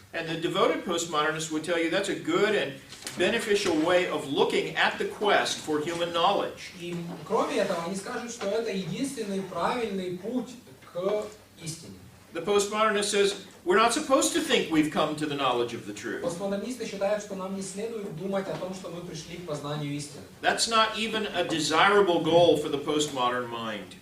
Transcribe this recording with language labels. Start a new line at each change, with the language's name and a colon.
English: And the devoted postmodernist would tell you that's a good and beneficial way of looking at the quest for human knowledge.
Russian: И кроме этого, они скажут, что это единственный правильный путь к истине.
English: The postmodernist says we're not supposed to think we've come to the knowledge of the truth.
Russian: Постмодернисты считают, что нам не следует думать о том, что мы пришли к познанию истины.
English: That's not even a desirable goal for the postmodern mind.